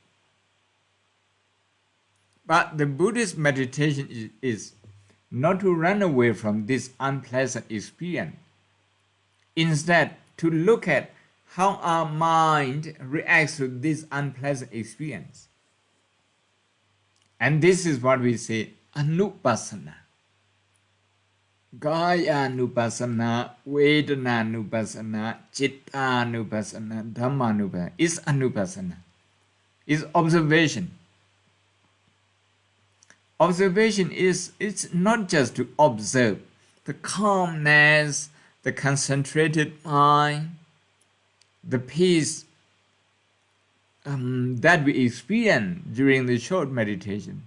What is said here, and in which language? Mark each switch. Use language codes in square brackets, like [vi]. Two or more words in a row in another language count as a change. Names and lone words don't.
[en] But the Buddhist meditation is not to run away from this unpleasant experience. Instead, to look at how our mind reacts to this unpleasant experience. And this is what we say, anupassana. [pi] Kaya anupassana, Vedana anupassana, Chitta anupassana, Dhamma anupassana. [en] Is anupassana. Is observation. Observation is, it's not just to observe the calmness, the concentrated mind, the peace that we experience during the short meditation.